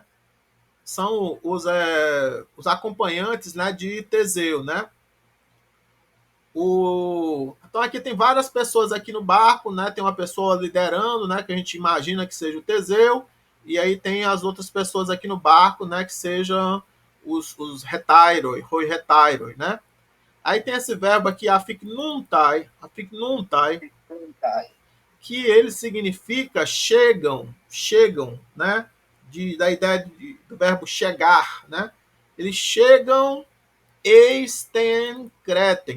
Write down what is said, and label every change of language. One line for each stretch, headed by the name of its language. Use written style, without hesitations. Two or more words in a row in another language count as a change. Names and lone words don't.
Portuguese: São os acompanhantes, né, de Teseu, né? Então aqui tem várias pessoas aqui no barco, né? Tem uma pessoa liderando, né? Que a gente imagina que seja o Teseu, e aí tem as outras pessoas aqui no barco, né? Que sejam os retairoi,
Greek: οἱ ἑταῖροι,
Portuguese: né? Aí tem esse verbo aqui, afiknuntai, que ele significa chegam, né? Da ideia do verbo chegar, né? Eles chegam
Greek: εἰς τὴν Κρήτην.